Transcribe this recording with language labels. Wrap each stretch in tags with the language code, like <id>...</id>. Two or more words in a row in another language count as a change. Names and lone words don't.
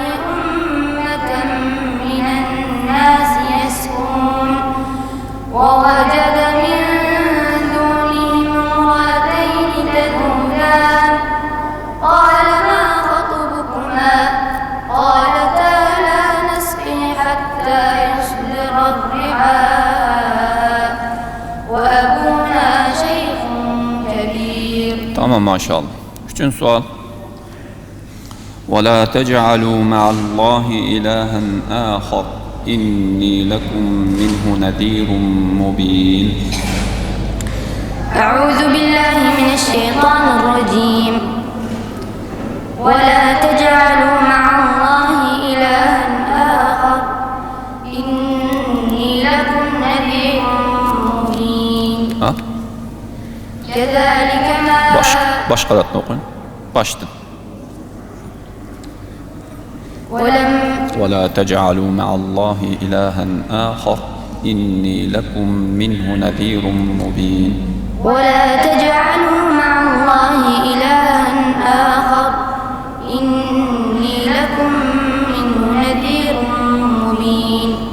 <ar>أمة من الناس يسقون ووجد من دونهم امرأتين تذودان قال ما خطبكما قالتا لا نسقي حتى يصدر الرعاء وأبونا شيخ كبير.</ar> <tr>Tamam maşallah. Üçüncü sual.</tr> <ar>ولا تجعلوا مع الله إلها آخر إني لكم منه نذير مبين. أعوذ بالله من الشيطان الرجيم. ولا تجعلوا مع الله إلها آخر إني لكم نذير مبين. Ha? كذلك ما</ar> <tr>Baş kadatını okuyun. Baştan.</tr> <ar>ولا تجعلوا مع الله إلها آخر إني لكم منه نذير مبين. ولا تجعلوا مع الله إلها آخر إني لكم منه نذير مبين.</ar>